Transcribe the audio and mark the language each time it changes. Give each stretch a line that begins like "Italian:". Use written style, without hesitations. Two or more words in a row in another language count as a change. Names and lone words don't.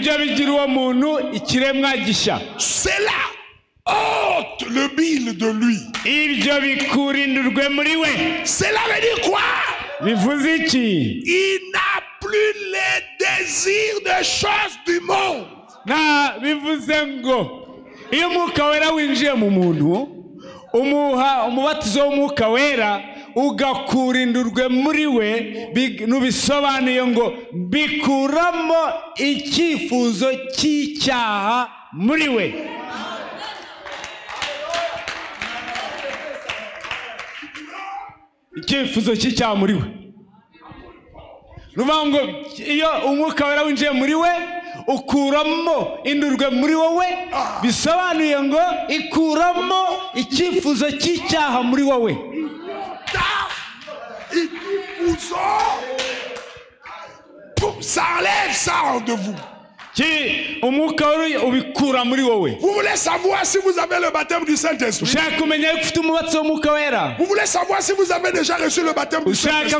French: Cela ôte le bile de lui. Cela veut dire quoi? Il n'a plus les désirs de choses du monde.
Kinyarwanda: umubatizo w'umwuka wera ugakura indurwe muri we, nubisobanuye ngo bikuramo icyifuzo cy'icyaha muri we. Icyifuzo cy'icyaha muri we. Nuvuga ngo iyo umwuka wera winjiye muri we ukuramo indurwe muri wowe bisobanuye ngo ikuramo icyifuzo cy'icyaha muri wowe
French: ça enlève ça de vous. Vous voulez savoir si vous avez le baptême du Saint-Esprit? Vous voulez savoir si vous avez déjà reçu le baptême du Saint-Esprit?